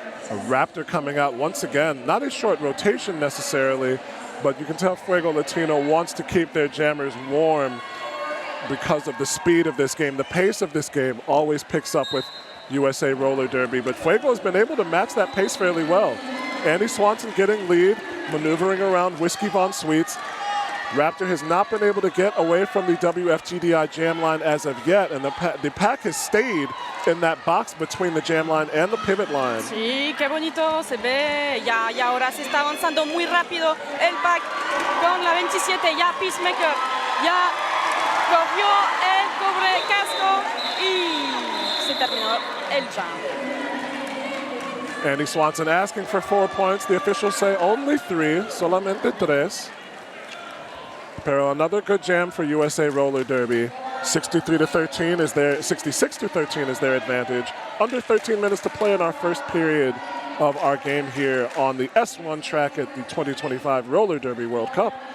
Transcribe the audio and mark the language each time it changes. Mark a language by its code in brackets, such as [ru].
[en] A Raptor coming out once again. Not a short rotation necessarily, but you can tell Fuego Latino wants to keep their jammers warm because of the speed of this game. The pace of this game always picks up with USA Roller Derby, but Fuego has been able to match that pace fairly well. Andy Swanson getting lead, maneuvering around Whiskey Von Sweets. Raptor has not been able to get away from the WFGDI jam line as of yet, and the pack has stayed in that box between the jam line and the pivot line. [es] Sí, qué bonito se ve. Ya ahora se está avanzando muy rápido el pack con la 27. Ya Peacemaker ya cogió el cobre casco y se terminó el jam. [en] Andy Swanson asking for 4 points. The officials say only 3, [es] solamente 3. [en] Pero another good jam for USA Roller Derby. 63-13 is their 66-13 is their advantage. Under 13 minutes to play in our first period of our game here on the S1 track at the 2025 Roller Derby World Cup.